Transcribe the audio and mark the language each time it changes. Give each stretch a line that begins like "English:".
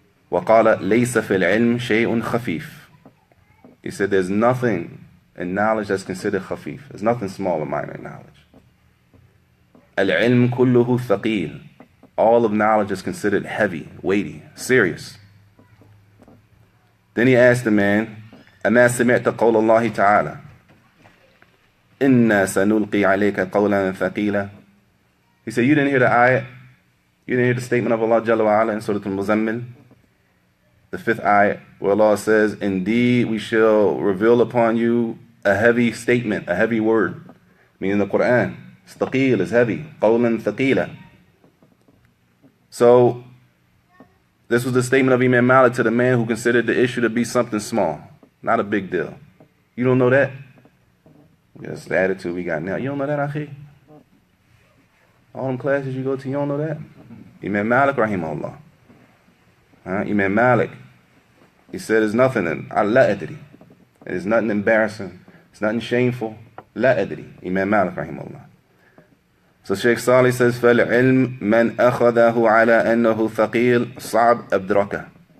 Arabic: وقال ليس في العلم شيء خفيف.
English: He said, there's nothing in knowledge that's considered khafif. There's nothing small or minor in knowledge.
Arabic: العلم كله ثقيل.
English: All of knowledge is considered heavy, weighty, serious.
Arabic: Then he asked the man, أما سمعت قول الله تعالى إنا سنلقي عليك قولا ثقيلا.
English: He said, you didn't hear the ayat? You didn't hear the statement of Allah Jalla wa Ala in Surah Al-Muzammil? The 5th ayat, where Allah says, indeed we shall reveal upon you a heavy statement, a heavy word. Meaning the Quran. Thaqeel is heavy. Qawlan thaqila. So, this was the statement of Imam Malik to the man who considered the issue to be something small. Not a big deal. You don't know that? That's the attitude we got now. You don't know that, Akhi? All them classes you go to, you don't know that? Imam Malik, rahimahullah. Imam Malik, he said there's nothing in la adri. There's nothing embarrassing. It's nothing shameful. La adri. Imam Malik, rahimahullah.
Arabic: So Shaykh Salih says, فَالْعِلْمْ مَنْ أَخَذَهُ عَلَىٰ أَنَّهُ ثَقِيلٌ صَعْبْ أَبْدْرَكَ.